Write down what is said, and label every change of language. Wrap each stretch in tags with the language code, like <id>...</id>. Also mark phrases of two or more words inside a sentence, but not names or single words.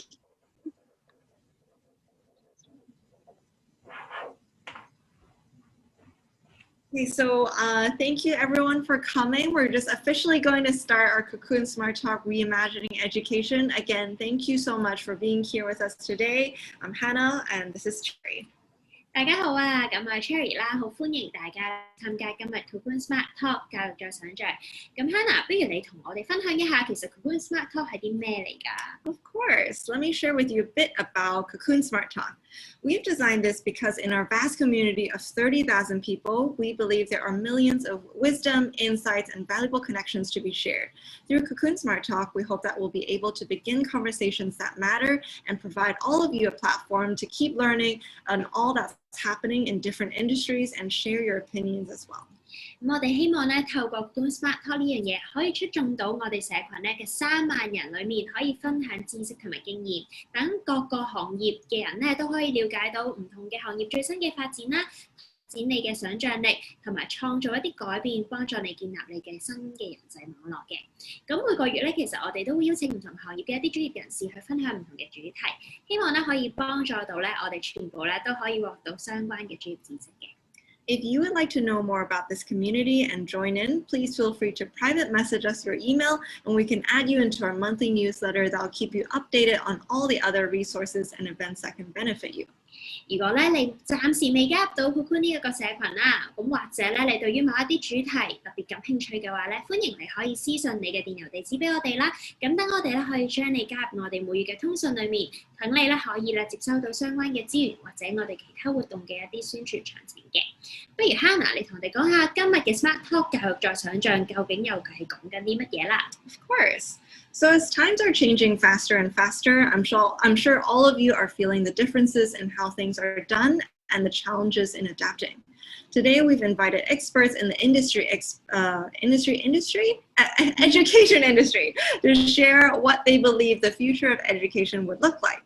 <en>Okay, so thank you everyone for coming. We're just officially going to start our CoCoon Smart Talk Reimagining Education. Again, thank you so much for being here with us today. I'm Hannah and this is Cherry.</en> <yue>大家好啊，咁我係 Cherry 啦，好歡迎大家參加今日 CoCoon Smart Talk 教育再想像。咁 Hannah， 不如你同我哋分享一下，其實 CoCoon Smart Talk 係啲咩嚟㗎？</yue> <en>Of course. Let me share with you a bit about CoCoon Smart Talk. We've designed this because in our vast community of 30,000 people, we believe there are millions of wisdom, insights, and valuable connections to be shared. Through CoCoon Smart Talk, we hope that we'll be able to begin conversations that matter and provide all of you a platform to keep learning on all that's happening in different industries and share your opinions as well.</en> <yue>咁我哋希望咧，透過 CoCoon Smart Talk 呢樣嘢，可以促進到我哋社群咧嘅3萬人裏面，可以分享知識同埋經驗，等各個行業嘅人咧都可以了解到唔同嘅行業最新嘅發展啦，展你嘅想像力，同埋創造一啲改變，幫助你建立你嘅新嘅人際網絡嘅。咁每個月咧，其實我哋都會邀請唔同行業嘅一啲專業人士去分享唔同嘅主題，希望咧可以幫助到咧我哋全部咧都可以獲到相關嘅專業知識嘅。</yue> <en>If you would like to know more about this community and join in, please feel free to private message us your email and we can add you into our monthly newsletter that will keep you updated on all the other resources and events that can benefit you.</en> <yue>如果咧你暫時未加入到 CoCoon 呢一個社群啦，咁或者咧你對於某一啲主題特別感興趣嘅話咧，歡迎你可以私信你嘅電郵地址俾我哋啦。咁等我哋咧可以將你加入我哋每月嘅通訊裏面，等你咧可以咧接收到相關嘅資源或者我哋其他活動嘅一啲宣傳詳情嘅。不如 Hannah， 你同我哋講下今日嘅 Smart Talk 教育再想像究竟又係講緊啲乜嘢啦？</yue> <en>Of course. So as times are changing faster and faster, I'm sure all of you are feeling the differences in how things are done and the challenges in adapting. Today, we've invited experts in the education industry to share what they believe the future of education would look like.</en>